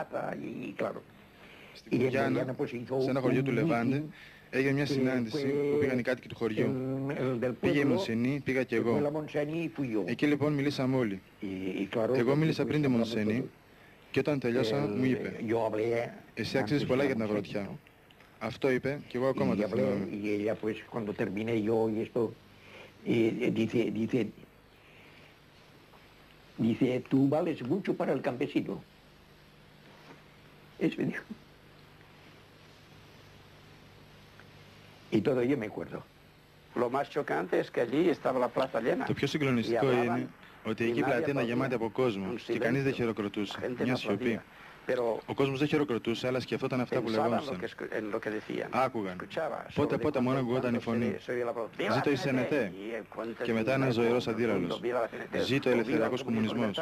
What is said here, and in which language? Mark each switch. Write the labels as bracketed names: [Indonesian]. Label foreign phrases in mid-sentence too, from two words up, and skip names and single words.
[Greek] Στην Κουγιάννα, σε ένα χωριό του Λεβάντε, έγινε μια συνάντηση που πήγαν οι κάτοικοι του χωριού. Πήγε η Μονσενή, πήγα και εγώ. Εκεί λοιπόν μιλήσαμε όλοι. Εγώ μίλησα πριν τη Μονσενή και όταν τελειώσα μου είπε: εσύ αξίζεις πολλά για την αγροτιά. Αυτό είπε και εγώ ακόμα το θυμάμαι. [Spanish] Dice, tú vales mucho para el campesino. Eso me dijo. Y todo ello me acuerdo. Lo más chocante es que allí estaba la plaza llena. [Greek] Το πιο συγκλονιστικό είναι ότι εκεί η πλατεία ήταν γεμάτη από κόσμο και κανείς δεν χειροκροτούσε. Μια σιωπή. Ο κόσμος δεν χειροκροτούσε, αλλά σκεφτόταν αυτά που λεγόντουσαν. Άκουγαν. Πότε μόνο ακουγόταν η φωνή. Ζήτω η ΣΕΝΕΤΕ. Και μετά ένας ζωηρός αντίλαλος. Ζήτω ο ελευθεριακός κομμουνισμός.